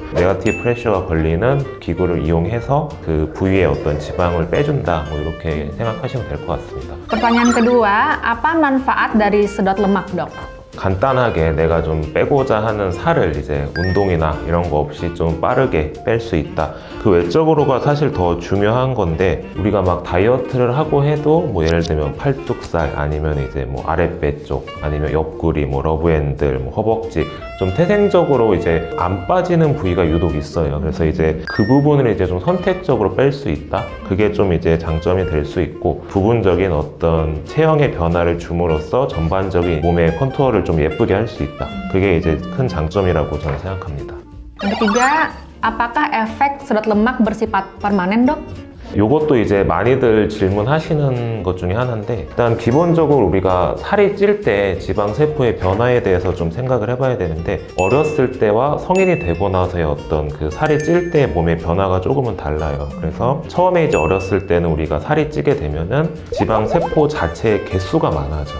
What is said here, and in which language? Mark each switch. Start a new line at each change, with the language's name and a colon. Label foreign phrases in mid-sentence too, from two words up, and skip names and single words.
Korean: 네거티브 프레셔가 걸리는 기구를 이용해서 그 부위의 어떤 지방을 빼준다, 뭐 이렇게 생각하시면 될 것 같습니다.
Indonesian: Pertanyaan kedua, apa manfaat dari sedot lemak, dok?
Korean: 간단하게 내가 좀 빼고자 하는 살을 이제 운동이나 이런 거 없이 좀 빠르게 뺄 수 있다. 그 외적으로가 사실 더 중요한 건데, 우리가 막 다이어트를 하고 해도 뭐 예를 들면 팔뚝살 아니면 이제 뭐 아랫배 쪽 아니면 옆구리 뭐 러브핸들 뭐 허벅지 좀 태생적으로 이제 안 빠지는 부위가 유독 있어요. 그래서 이제 그 부분을 이제 좀 선택적으로 뺄 수 있다. 그게 좀 이제 장점이 될 수 있고, 부분적인 어떤 체형의 변화를 줌으로써 전반적인 몸의 컨투어를 좀 예쁘게 할 수 있다. 그게 이제 큰 장점이라고 저는 생각합니다.
Indonesian: Yang ketiga, apakah efek sedot lemak bersifat permanen, dok?
Korean: 요것도 이제 많이들 질문하시는 것 중에 하나인데, 일단 기본적으로 우리가 살이 찔 때 지방 세포의 변화에 대해서 좀 생각을 해봐야 되는데, 어렸을 때와 성인이 되고 나서의 어떤 그 살이 찔 때 몸의 변화가 조금은 달라요. 그래서 처음에 이제 어렸을 때는 우리가 살이 찌게 되면은 지방 세포 자체의 개수가 많아져요.